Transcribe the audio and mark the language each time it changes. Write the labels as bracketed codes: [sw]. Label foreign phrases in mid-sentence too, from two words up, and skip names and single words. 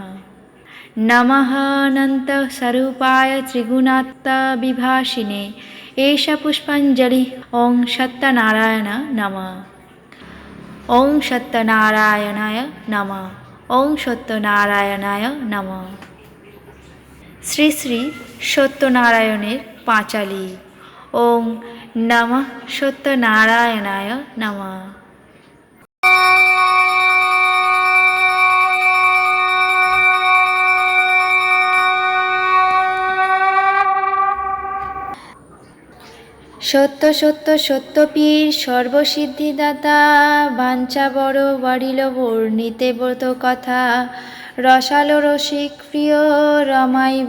[sa] नमः अनन्तस्वरूपाय त्रिगुणात्मविभासिने एष पुष्पाञ्जलि। ओं सत्यनारायण नमः। ओं सत्यनारायणाय नमः। ओं सत्यनारायणाय नमः। [bn] শ্রী শ্রী সত্যনারায়ণের পাঁচালি। [sa] ওং নমঃ সত্যনারায়ণায় নমঃ। [bn] সত্য সত্য সত্যপীর সর্বসিদ্ধিদাতা বাঞ্ছা বড় বাড়িল বর্ণিতে ব্রত কথা রসালো রসিক প্রিয় রমাইব